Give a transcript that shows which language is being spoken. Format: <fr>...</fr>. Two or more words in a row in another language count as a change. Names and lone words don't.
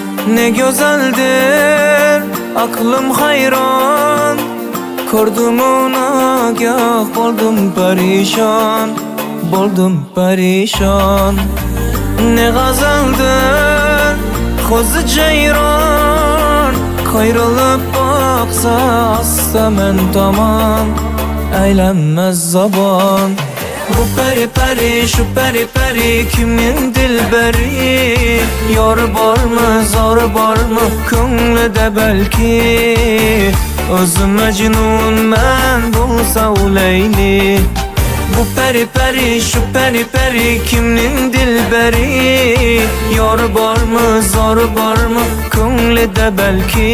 <tr>Ne güzeldir, aklım hayran.</tr> <uz>Ko'rdim nagah, boldum perişan, boldum perişan.</uz> <tr>Ne gazaldir, ko'zi ceyran.</tr> <uz>Qayrilib boqsa asta men tomon, aylanmas zabon. Bu peri peri, şu peri peri, kimning dilberi? Yor bormi, zor bormi, ko'nglida balki? O'zi majnunman bo'lsa u Layli. Bu peri peri, şu peri peri, kimning dilberi? Yor bormi, zor bormi, ko'nglida balki?</uz>